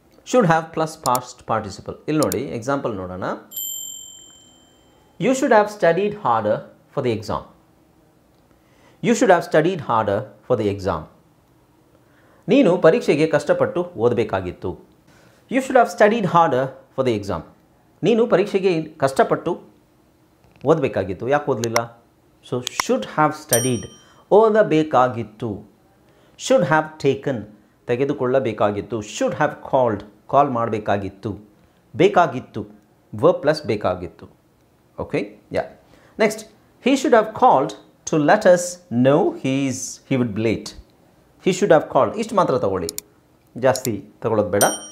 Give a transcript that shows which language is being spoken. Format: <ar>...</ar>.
<en>Should have plus past participle.</en> <kn>ಇಲ್ಲಿ ನೋಡಿ, example ನೋಡೋಣ.</kn> <en>You should have studied harder for the exam. You should have studied harder for the exam.</en> <kn>ನೀನು ಪರೀಕ್ಷೆಗೆ ಕಷ್ಟಪಟ್ಟು ಓದಬೇಕಾಗಿತ್ತು.</kn> <en>You should have studied harder for the exam.</en> <kn>ನೀನು ಪರೀಕ್ಷೆಗೆ ಕಷ್ಟಪಟ್ಟು ಓದಬೇಕಾಗಿತ್ತು, ಯಾಕೆ ಓದಲಿಲ್ಲ?</kn> <en>so should have studied,</en> <kn>ಓದಬೇಕಾಗಿತ್ತು.</kn> <en>should have taken,</en> <kn>ತೆಗೆದುಕೊಳ್ಳಬೇಕಾಗಿತ್ತು.</kn> <en>should have called,</en> <kn>ಕಾಲ್ ಮಾಡಬೇಕಾಗಿತ್ತು. ಬೇಕಾಗಿತ್ತು, verb plus ಬೇಕಾಗಿತ್ತು. Okay, yeah.</kn> <en>Next, he should have called to let us know he would be late. he should have called,</en> <kn>ಇಷ್ಟು ಮಾತ್ರ ತಗೊಳ್ಳಿ, ಜಾಸ್ತಿ ತಗೊಳ್ಳೋದು ಬೇಡ.</kn>